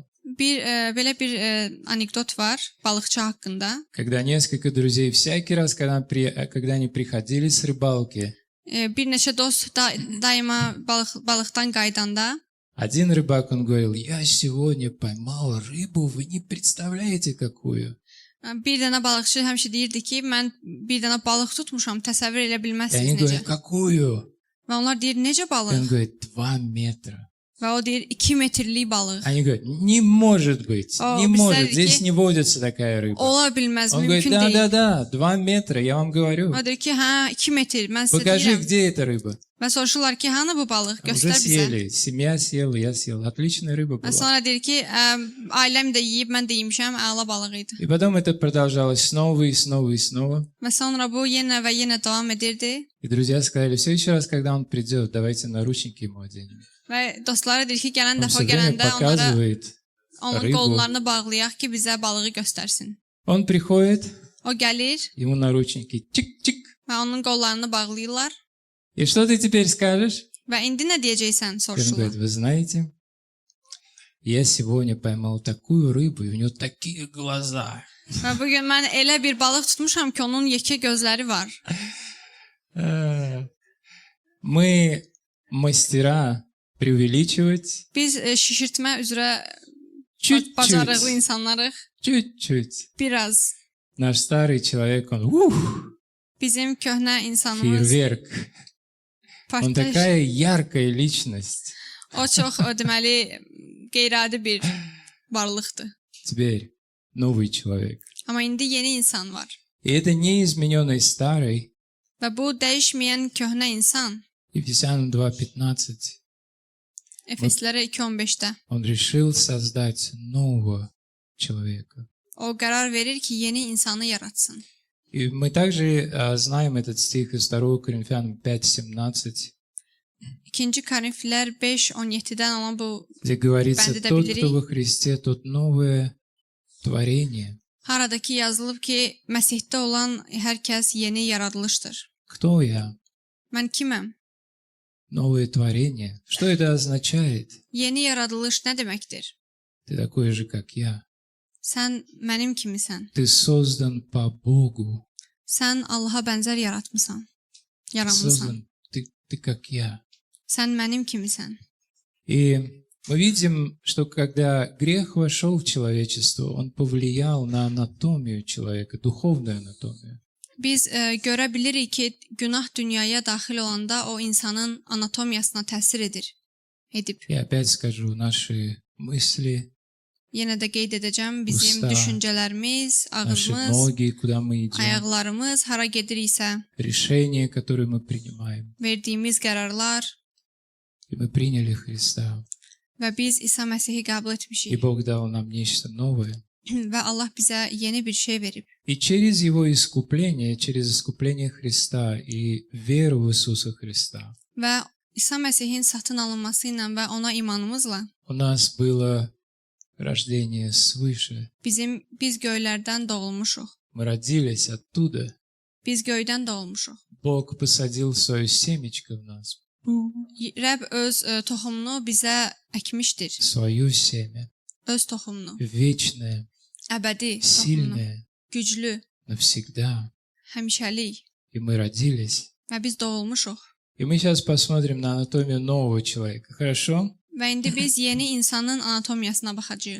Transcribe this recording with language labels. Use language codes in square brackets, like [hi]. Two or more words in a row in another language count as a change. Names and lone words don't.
[az] Belə bir anekdot var balıqçı haqqında. [ru] Когда несколько друзей, всякий раз, когда они приходили с рыбалки, [az] Bir neçə dost daima balıqdan qaydanda [ru] один рыбак, он говорил, я сегодня поймал рыбу, вы не представляете, какую. [az] bir dənə balıqçı həmişə deyirdi ki, mən bir dənə balıq tutmuşam, təsəvvür edə [ru] И [az] bilməzsiniz [ru] они [az] necə. [ru] говорят, какую? [az] Və onlar deyir, necə [ru] И он [az] balıq? [ru] говорит, 2 метра. [az] Və o deyir, 2 metrlik balıq. [ru] Они говорят, не может быть, О, не может, представляете? здесь не водится такая рыба. [az] Ola bilməz, [ru] Он говорит, [az] mümkün deyil. [ru] да, 2 метра, я вам говорю. [az] O deyir ki, hə, 2 metr, mən sizə [ru] Покажи, [az] deyirəm. [ru] где эта рыба. [az] Və soruşurlar ki, hanı bu balıq? [ru] Уже [az] Göstər bizə. [ru] съели, семья съела, я съел. Отличная рыба [az] Və [ru] была. [az] sonra deyir ki, ailəm də yeyib, mən də yemişəm, əla balıq idi. [ru] И потом это продолжалось снова и снова и снова. [az] Və sonra bu yenə və yenə davam edirdi. [ru] И друзья сказали, в следующий раз, когда он придет, давайте наручники ему оденем. [az] Və dostları deyir ki, gələn [ru] Он [az] dəfə [ru] все время [az] gələndə onlara [ru] показывает [az] onun [ru] rıbu. [az] qollarını bağlayaq ki, bizə balığı göstərsin. [ru] Он приходит, [az] O gəlir [ru] ему наручники, чик-чик. [az] və onun qollarını bağlayırlar. [ru] И что ты теперь скажешь? [az] Və indi nə deyəcəksən [ru] И он [az] soruşurlar. [ru] говорит, вы знаете, я сегодня поймал такую рыбу, и у нее такие глаза. [az] Və bu gün mən elə bir balıq tutmuşam ki, onun yekə gözləri var. [ru] Мы мастера преувеличивать [az] Biz şişirtmə üzrə bacarıqlı [ru] чуть-чуть, [az] insanlarıq. [ru] чуть-чуть. [az] Biraz. [ru] Наш старый человек, он [az] Bizim köhnə insanımız [ru] фейерверк. Он [az] partlayış. [ru] такая яркая личность. [az] O çox deməli qeyri-adi bir varlıqdır. [ru] Теперь новый человек. [az] Amma indi yeni insan var. [ru] И это не измененный старый. [az] Və bu dəyişməyən köhnə insan [ru] Ефесянам 2:15. [az] Efeslərə 2:15-də [ru] Он решил создать нового человека. [az] o qərar verir ki, yeni insanı yaratsın. [ru] И мы также знаем этот стих из 2 Коринфянам 5:17, [az] 2 Korinfilər 5:17-dən olan bu [ru] где говорится, [az] Бенди [ru] тот, добили. кто во Христе, тот новое творение. [az] haradakı yazılıb ki, Məsihdə olan hər kəs yeni yaradılışdır. [ru] Кто я? [az] Mən kiməm? [ru] Новое творение. Что это означает? [az] Yeni yaradılış nə deməkdir? [ru] Ты такой же, как я. [az] Sən mənim kimisən. [ru] Ты создан по Богу. [az] Sən Allaha bənzər yaratmısan. Yaranmısan. [ru] Создан. Ты как я. [az] Sən mənim kimisən. [ru] И мы видим, что когда грех вошел в человечество, он повлиял на анатомию человека, духовную анатомию. [az] Biz görə bilirik ki, günah dünyaya daxil olanda o insanın anatomiyasına təsir edib. [ru] И опять скажу, наши мысли, [az] Yenə də qeyd edəcəm, bizim [ru] Usta, [az] düşüncələrimiz, [ru] наши [az] ağlımız, [ru] ноги, куда мы идем, [az] ayaqlarımız hara gediriksə, [ru] решения, которые мы принимаем. [az] verdiyimiz qərarlar [ru] И мы приняли Христа. [az] və biz İsa Məsihi qəbul [ru] И [az] etmişik [ru] Бог дал нам нечто новое. [az] və Allah bizə yeni bir şey verib. [ru] И через Его искупление, через искупление Христа и веру в Иисуса Христа, [az] Və İsa Məsihin satın alınması ilə və ona imanımızla [ru] у нас было рождение свыше. [az] biz göylərdən doğulmuşuq. [ru] Мы родились оттуда. [az] Biz göydən doğulmuşuq. [ru] Бог посадил свое семечко в нас, [az] Rəbb öz toxumunu bizə əkmişdir. [ru] свое семя, [az] Öz toxumunu, [ru] вечное, [az] əbədi toxumunu, [ru] сильное, [az] güclü, [ru] навсегда. [az] həmişəlik [ru] И мы родились. [az] və biz doğulmuşuq. [ru] И мы сейчас посмотрим на анатомию нового человека. Хорошо? [az] Və indi biz yeni insanın anatomiyasına baxacağıq.